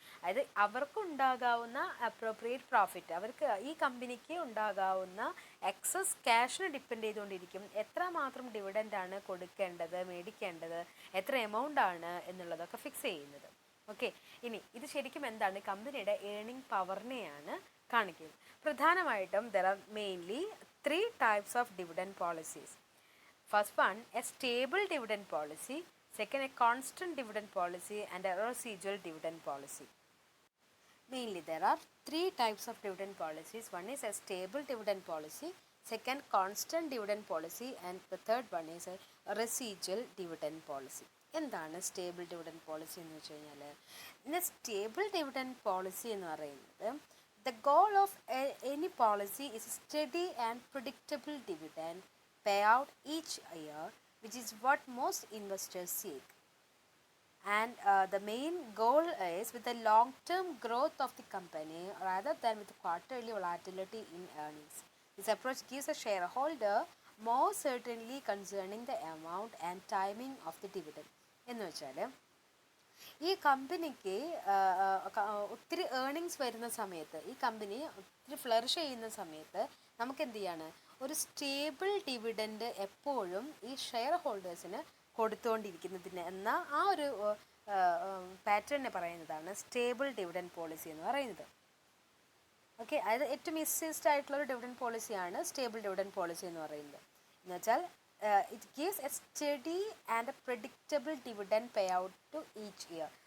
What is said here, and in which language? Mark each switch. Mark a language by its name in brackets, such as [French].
[Malayalam] അതായത് അവർക്കുണ്ടാകാവുന്ന appropriate profit, അവർക്ക് ഈ കമ്പനിക്ക് ഉണ്ടാകാവുന്ന എക്സസ് ക്യാഷിനെ ഡിപ്പെൻഡ് ചെയ്തുകൊണ്ടിരിക്കും എത്രമാത്രം ഡിവിഡൻഡാണ് കൊടുക്കേണ്ടത്, മേടിക്കേണ്ടത്, എത്ര എമൗണ്ട് ആണ് എന്നുള്ളതൊക്കെ ഫിക്സ് ചെയ്യുന്നത്. ഓക്കെ, ഇനി ഇത് ശരിക്കും എന്താണ്? കമ്പനിയുടെ ഏണിംഗ് പവറിനെയാണ് കാണിക്കുന്നത്. പ്രധാനമായിട്ടും [English] There are mainly 3 types of dividend policies. First one, a stable dividend policy. Second, a constant dividend policy, and a residual dividend policy. Mainly there are 3 types of dividend policies. One is a stable dividend policy, second constant dividend policy, and the third one is a residual dividend policy. [Malayalam] എന്താണ് stable dividend policy എന്ന് വെച്ച് കഴിഞ്ഞാൽ, ഇന്ന് stable dividend policy എന്ന് പറയുന്നത് [English] the goal of any policy is steady and predictable dividend payout each year, which is what most investors seek. And the main goal is with the long-term growth of the company rather than with quarterly volatility in earnings. This approach gives a shareholder more certainty concerning the amount and timing of the dividend. [Malayalam] എന്ന് വെച്ചാൽ ഈ കമ്പനിക്ക് ഒത്തിരി earnings വരുന്ന സമയത്ത്, ഈ company ഒത്തിരി flourish ചെയ്യുന്ന സമയത്ത് നമുക്ക് എന്ത് ചെയ്യാണ്, ഒരു സ്റ്റേബിൾ ഡിവിഡൻഡ് എപ്പോഴും ഈ ഷെയർ ഹോൾഡേഴ്സിന് കൊടുത്തുകൊണ്ടിരിക്കുന്നതിന് എന്ന ആ ഒരു പാറ്റേണിനെ പറയുന്നതാണ് സ്റ്റേബിൾ ഡിവിഡൻഡ് പോളിസി എന്ന് പറയുന്നത്. ഓക്കെ, അതായത് ഏറ്റവും ഈസിയസ്റ്റ് ആയിട്ടുള്ളൊരു ഡിവിഡൻഡ് പോളിസിയാണ് സ്റ്റേബിൾ ഡിവിഡൻഡ് പോളിസി എന്ന് പറയുന്നത്. എന്ന് വെച്ചാൽ [English] it gives a steady and a predictable dividend payout to each year.